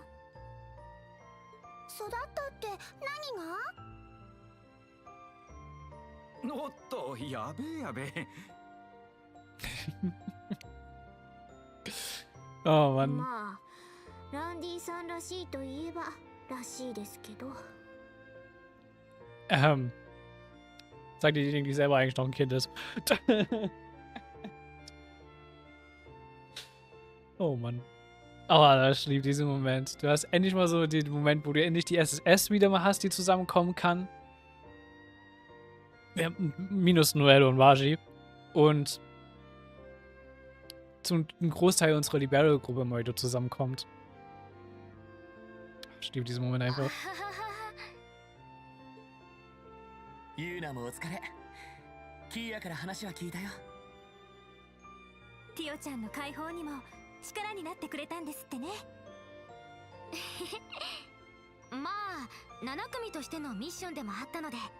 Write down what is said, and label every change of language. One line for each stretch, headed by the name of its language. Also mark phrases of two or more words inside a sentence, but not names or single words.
Japanese: 育ったって何が？おっと、やべえやべえ。
German: Oh Mann.
Japanese: まあ、ランディさんらしいといえばらしいですけど。
German: Sagt diejenige, die selber eigentlich noch ein Kind ist. Oh Mann. Oh, ich liebe diesen Moment. Du hast endlich mal so den Moment, wo du endlich die SSS wieder mal hast, die zusammenkommen kann. Ja, minus Noelle und Waji. Und zum Großteil unserer Libero-Gruppe mal wieder zusammenkommt. Ich liebe diesen Moment einfach.
Japanese: ユーナもお疲れ。キーヤから話は聞いたよ。ティオちゃんの解放にも力になってくれたんですってね。まあ、7組としてのミッションでもあったので。